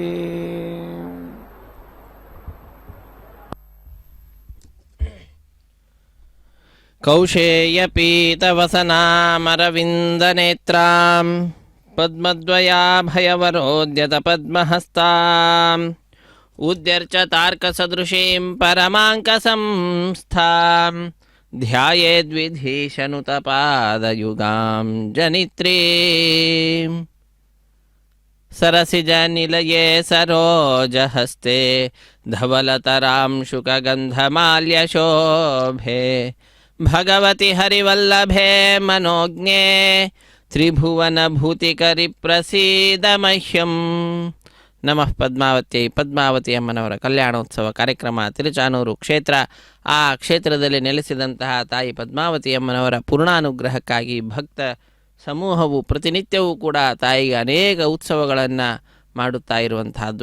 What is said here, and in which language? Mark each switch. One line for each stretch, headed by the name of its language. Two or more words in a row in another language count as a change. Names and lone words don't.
Sanskrit: కౌశేయపీతవసనామరవిందనేత్రాం పద్మద్వయాభయవరోద్యత పద్మహస్తాం ఉద్యర్చ తార్కసదృశీం పరమాంకసంస్థాం ధ్యాయేద్విధీశనుతపాదయుగాం జనిత్రీం सरसिजनिलये सरोजहस्ते धवलतरांशुकगन्धमाल्यशोभे भगवति हरिवल्लभे मनोज्ञे त्रिभुवनभूतिकरि प्रसीद मह्यं ನಮಃ ಪದ್ಮಾವತ್ಯೈ.
Kannada: ಪದ್ಮಾವತಿ ಅಮ್ಮನವರ ಕಲ್ಯಾಣೋತ್ಸವ ಕಾರ್ಯಕ್ರಮ ತಿರುಚಾನೂರು ಕ್ಷೇತ್ರ. ಆ ಕ್ಷೇತ್ರದಲ್ಲಿ ನೆಲೆಸಿದಂತಹ ತಾಯಿ ಪದ್ಮಾವತಿ ಅಮ್ಮನವರ ಪೂರ್ಣಾನುಗ್ರಹಕ್ಕಾಗಿ ಭಕ್ತ ಸಮೂಹವು ಪ್ರತಿನಿತ್ಯವೂ ಕೂಡ ತಾಯಿಗೆ ಅನೇಕ ಉತ್ಸವಗಳನ್ನು ಮಾಡುತ್ತಾ ಇರುವಂತಹದ್ದು.